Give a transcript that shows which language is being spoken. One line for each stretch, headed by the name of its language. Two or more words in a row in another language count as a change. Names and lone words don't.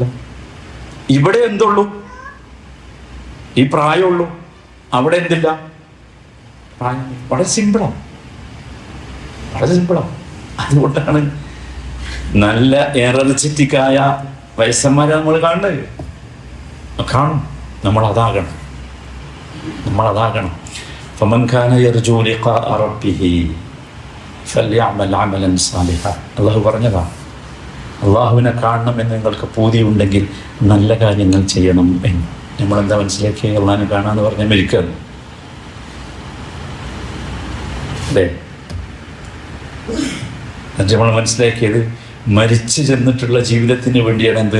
Malayalam: ഇവിടെ എന്തുള്ളൂ? ഈ പ്രായമുള്ളൂ. അവിടെ എന്തില്ല? പ്രായം. വളരെ സിമ്പിളാണ്, വളരെ സിമ്പിളാണ്. അതുകൊണ്ടാണ് നല്ല എനർജറ്റിക്കായ വയസ്സന്മാരെ നമ്മൾ കാണുന്നത്. കാണും. നമ്മളതാകണം.
Arabic: فمن كان يرجو لقاء ربه فليعمل عملا صالحا.
Malayalam: അള്ളാഹു പറഞ്ഞതാ, അള്ളാഹുവിനെ കാണണമെന്ന് നിങ്ങൾക്ക് പൂതിയുണ്ടെങ്കിൽ നല്ല കാര്യങ്ങൾ ചെയ്യണം എന്ന്. നമ്മളെന്താ മനസ്സിലാക്കിയ? അള്ളാഹിനെ കാണാമെന്ന് പറഞ്ഞാൽ മരിക്കുന്നു അല്ലേ? നമ്മൾ മനസ്സിലാക്കിയത് മരിച്ചു ചെന്നിട്ടുള്ള ജീവിതത്തിന് വേണ്ടിയാണ് എന്ത്?